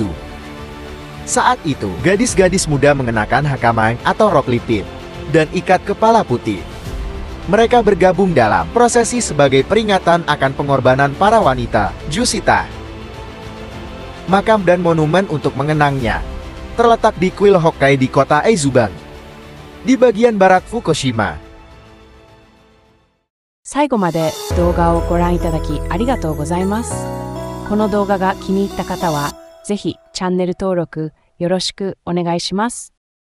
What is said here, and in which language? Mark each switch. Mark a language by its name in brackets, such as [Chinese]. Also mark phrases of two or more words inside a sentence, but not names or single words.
[Indonesian] Saat itu, gadis-gadis muda mengenakan hakama atau rok lipit dan ikat kepala putih. Mereka bergabung dalam prosesi sebagai peringatan akan pengorbanan para wanita, Jusita. Makam dan monumen untuk mengenangnya terletak di kuil Hokkai di kota Aizuban, di bagian barat Fukushima. [Japanese] 最後まで動画をご覧いただきありがとうございます。この動画が気に入った方は、ぜひチャンネル登録よろしくお願いします。